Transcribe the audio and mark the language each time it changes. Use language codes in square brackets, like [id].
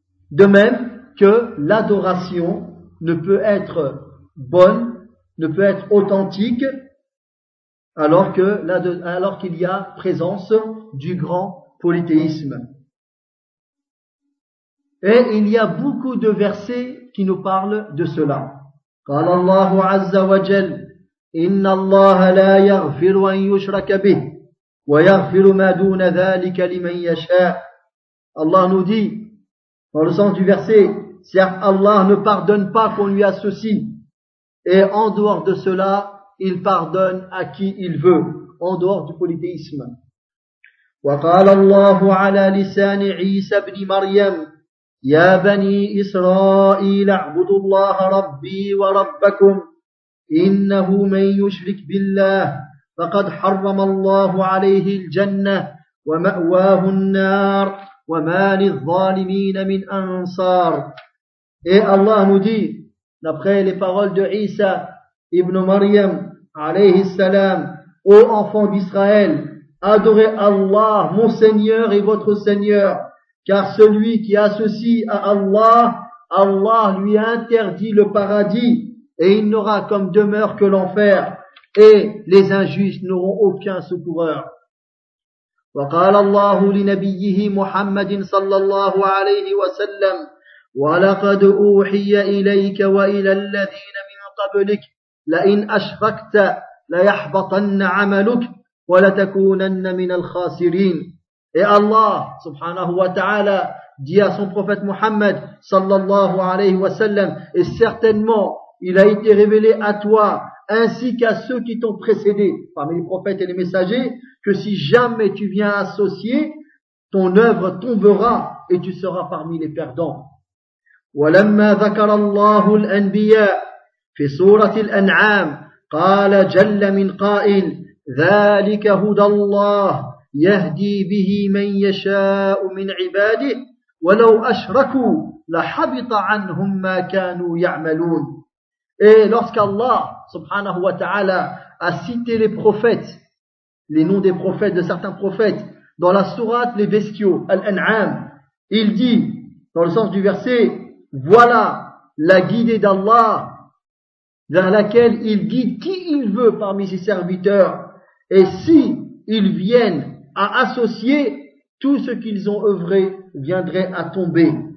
[fr] De même que l'adoration ne peut être bonne, ne peut être authentique, alors qu'il y a présence du grand polythéisme. Et il y a beaucoup de versets qui nous parlent de cela. [ar] قال الله عز وجل إن الله لا يغفر أن يشرك به ويغفر ما دون ذلك لمن يشاء. [fr] Allah nous dit dans le sens du verset, certes Allah ne pardonne pas qu'on lui associe, et en dehors de cela il pardonne à qui il veut, en dehors du polythéisme. [ar] وقال الله على لسان عيسى بن مريم يا بني إسرائيل اعبدوا الله ربي وربكم إنه من يشرك بالله فقد حرم الله عليه الجنة ومأواه النار وما للظالمين من أنصار. [fr] Et Allah nous dit, d'après les paroles de Isa ibn Maryam [ar] عليه السلام, [fr] ô enfants d'Israël, adorez Allah, mon Seigneur et votre Seigneur. Car celui qui associe à Allah, Allah lui interdit le paradis, et il n'aura comme demeure que l'enfer, et les injustes n'auront aucun secoureur. [ar] وقال الله لنبيه محمد صلى الله عليه وسلم ولقد أوحي إليك وإلى الذين من قبلك لئن أشركت ليحبطن عملك ولتكونن من الخاسرين. [fr] Et Allah, [ar] subhanahu wa ta'ala, [fr] dit à son prophète Muhammad, [ar] sallallahu alayhi wa sallam, [fr] et certainement, il a été révélé à toi, ainsi qu'à ceux qui t'ont précédé, parmi les prophètes et les messagers, que si jamais tu viens associer, ton œuvre tombera, et tu seras parmi les perdants. [ar] وَلَمَّا ذَكَرَ اللَّهُ الْأَنْبِيَاءِ فِي سُورَةِ الْأَنْعَامِ قَالَ جَلَّ مِنْ قَائِلِ ذَلِكَ هُدَى اللَّهِ يهدي به من يشاء من عباده ولو أشركوا لحبط عنهم ما كانوا يعملون. [fr] Et lorsqu'Allah [ar] subhanahu wa ta'ala [fr] a cité les prophètes, les noms des prophètes, de certains prophètes, dans la sourate les bestiaux, Al-An'am, il dit, dans le sens du verset, voilà la guidée d'Allah vers laquelle il guide qui il veut parmi ses serviteurs, et si ils viennent à associer, tout ce qu'ils ont œuvré viendrait à tomber.